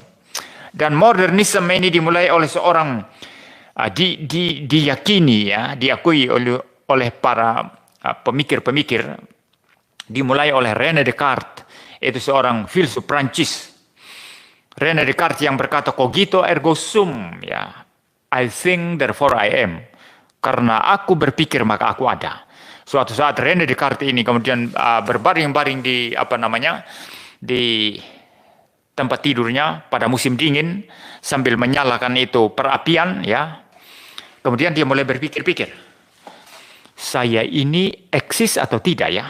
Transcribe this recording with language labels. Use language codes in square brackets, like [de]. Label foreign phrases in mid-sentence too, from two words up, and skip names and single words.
[id] Dan modernisme ini dimulai oleh seorang diyakini ya, diakui oleh para pemikir-pemikir, dimulai oleh René Descartes, itu seorang filsuf Prancis. René Descartes yang berkata [la] cogito ergo sum [id] ya, [en] I think therefore I am. [id] Karena aku berpikir maka aku ada. Suatu saat René Descartes ini kemudian berbaring-baring di tempat tidurnya pada musim dingin sambil menyalakan itu perapian ya. Kemudian dia mulai berpikir-pikir, saya ini eksis atau tidak ya?